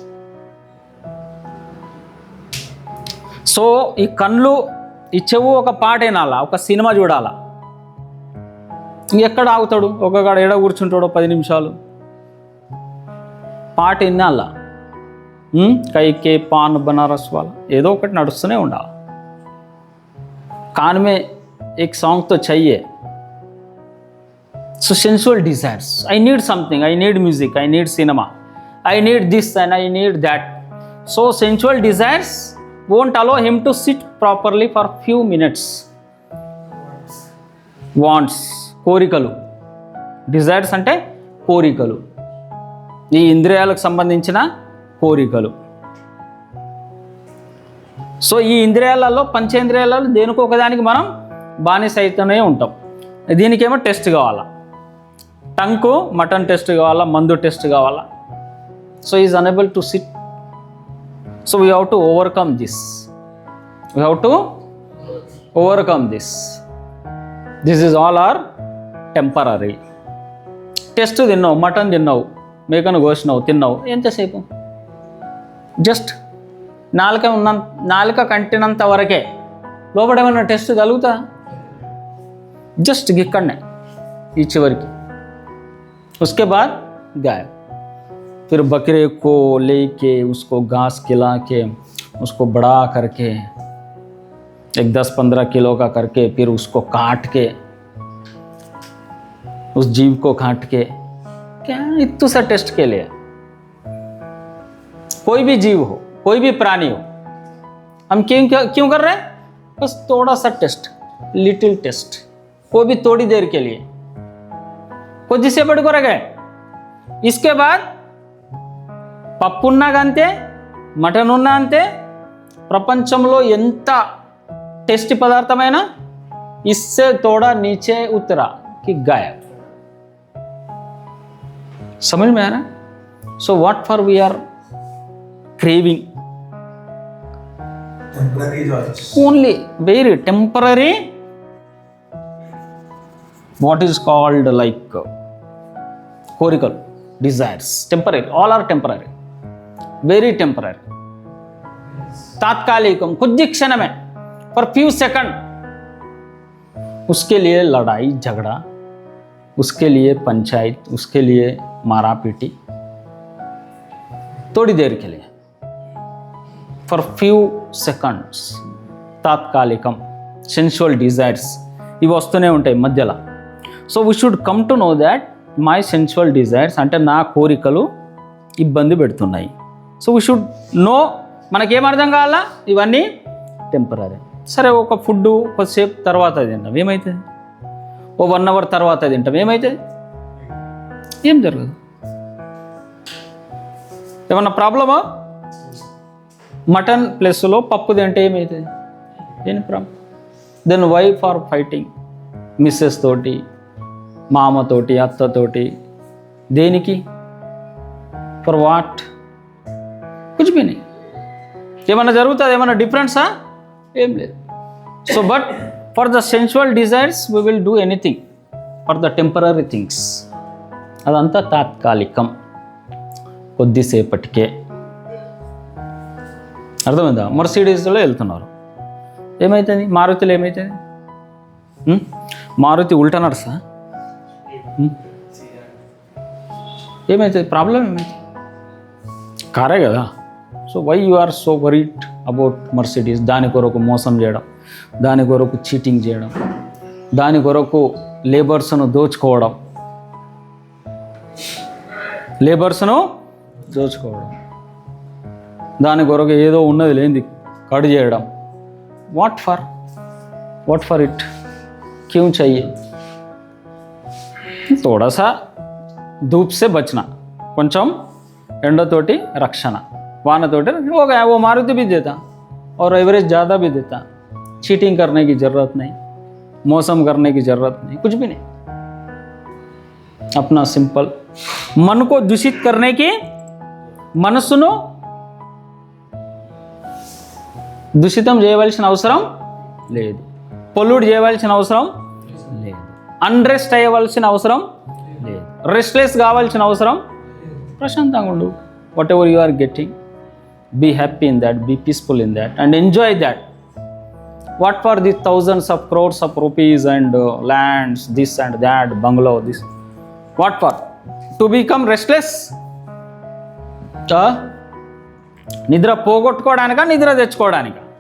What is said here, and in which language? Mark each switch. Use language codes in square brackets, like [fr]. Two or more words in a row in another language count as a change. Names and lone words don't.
[te] సో ఈ కళ్ళు, ఈ చెవు ఒక పాట వినాలా, ఒక సినిమా చూడాలా. ఇంకెక్కడ ఆగుతాడు? ఒక్కగాడ ఎడ కూర్చుంటాడు 10 నిమిషాలు. పాట వినాలా. కైకే పాన్ బనారస్ వాళ్ళ ఏదో ఒకటి నడుస్తూనే ఉండాలి. [hi] कान में एक सॉन्ग तो चाहिए. [en] So sensual desires. I need something. I need music. I need cinema. I need this and I need that. So sensual desires won't allow him to sit properly for few minutes. Wants, [te] కోరికలు. డిజైర్స్ అంటే కోరికలు, ఈ ఇంద్రియాలకు సంబంధించిన కోరికలు. సో ఈ ఇంద్రియాలలో, పంచేంద్రియాలలో దేనికో ఒకదానికి మనం బానిస అయితేనే ఉంటాం. దీనికేమో టెస్ట్ కావాలా, టంకు [en] mutton taste [te] కావాలా, మందు టెస్ట్ కావాలా. [en] So is unable to sit. So we have to overcome this. We have to overcome this. This is all are temporary. [te] టెస్ట్ తిన్నావు, మటన్ తిన్నావు, మేకను కోసినావు, తిన్నావు, ఎంతసేపు? జస్ట్ నాలుక కంటినంత వరకే. లోపల ఏమన్నా టెస్ట్ కలుగుతా? జస్ట్ ఇక్కడనే ఈ చివరికి. [hi] उसके बाद गायब. फिर बकरे को लेके उसको घास खिला के उसको बड़ा करके एक 10-15 किलो का करके फिर उसको काट के, उस जीव को काट के क्या इतू सा टेस्ट के लिए? कोई भी जीव हो, कोई भी प्राणी हो, हम क्यों कर रहे हैं? बस थोड़ा सा टेस्ट, [en] little taste, [hi] वो भी थोड़ी देर के लिए. [te] కొద్దిసేపటి కొరకే. [hi] इसके बाद [te] పప్పు ఉన్నాక అంతే, మటన్ ఉన్నా అంతే, ప్రపంచంలో ఎంత టేస్టీ పదార్థమైనా [hi] इससे थोड़ा नीचे उतरा कि गायब. समझ में आ रहा है? [en] So what for we are craving? Temporary joys. Only very temporary. What is called like cortical desires. Temporary. All are temporary. Very temporary. [hi] तात्कालिकम, कुछ क्षण में, [en] for few second. [hi] उसके लिए लड़ाई झगड़ा, उसके लिए पंचायत, उसके लिए मारा पीटी, थोड़ी देर के लिए, [en] for few seconds. [te] తాత్కాలికం, [en] sensual desires [te] ఇవి వస్తూనే ఉంటాయి మధ్యలో. [en] So we should come to know that my sensual desires [te] అంటే నా కోరికలు ఇబ్బంది పెడుతున్నాయి. [en] So we should know, [te] మనకేం అర్థం కావాలా? ఇవన్నీ టెంపరీ. సరే, ఒక ఫుడ్ కొద్దిసేపు తర్వాత తింటాం, ఏమవుతుంది? ఓ 1 hour తర్వాత తింటాం, ఏమవుతుంది? ఏం జరగదు. ఏమన్నా ప్రాబ్లమా? మటన్ ప్లస్లో పప్పు తింటే ఏమవుతుంది? ఏం ప్రాబ్లం? [en] Then why for fighting missus తోటి, మామతోటి, అత్తతోటి? దేనికి? For what? [hi] कुछ भी नहीं. [te] ఏమన్నా జరుగుతుంది? ఏమన్నా డిఫరెన్సా? ఏం లేదు. [en] So but for the sensual desires we will do anything for the temporary things. [te] అదంతా తాత్కాలికం, కొద్దిసేపటికే. అర్థమైందా? మర్సిడీస్లో వెళ్తున్నారు, ఏమవుతుంది? మారుతిలో ఏమవుతుంది? మారుతి ఉల్టా నడుస్తా? ఏమవుతుంది? ప్రాబ్లం ఏమవుతుంది? కారే కదా. [en] So why you are so worried about Mercedes? [te] దాని కొరకు మోసం చేయడం, దాని కొరకు చీటింగ్ చేయడం, దాని కొరకు లేబర్స్ను దోచుకోవడం, దాని కొరకు ఏదో ఉన్నది లేనిది కడు చేయడం. [en] What for it? [hi] क्यों चाहिए? थोड़ा सा धूप से बचना, [te] కొంచెం ఎండతోటి రక్షణ, వానతోటి [hi] वो मारुति भी देता और एवरेज ज़्यादा भी देता. चीटिंग करने की ज़रूरत नहीं, मौसम करने की ज़रूरत नहीं, कुछ भी नहीं. अपना सिंपल मन को दूषित करने की, [te] మనస్సును దూషితం చేయవలసిన అవసరం లేదు, పొల్యూట్ చేయవలసిన అవసరం లేదు, అన్రెస్ట్ అయ్యవలసిన అవసరం లేదు, రెస్ట్లెస్ కావాల్సిన అవసరం. ప్రశాంతంగా ఉండు. [en] Whatever you are getting, be happy in that, be peaceful in that and enjoy that. What for the thousands of crores of rupees and lands, this and that, bungalow, this. What for? To become restless? [te] నిద్ర పోగొట్టుకోవడానికా, నిద్ర తెచ్చుకోవడానికా?